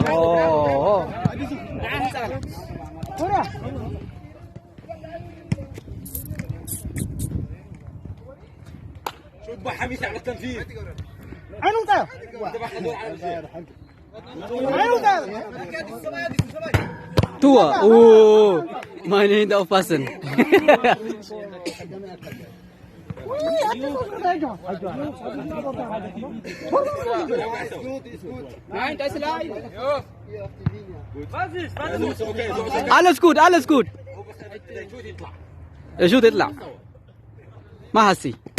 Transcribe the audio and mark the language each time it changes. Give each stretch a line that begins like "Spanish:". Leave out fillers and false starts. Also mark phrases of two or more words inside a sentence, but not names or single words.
Arabic: Oh. شوف حميس على التنفيذ. عينو طيب. عينو طيب.
Malay: Tua. Oh. Mana ni tak pasan.
German: Alles gut, alles gut.
Arabic: شوت يطلع. ما حسي.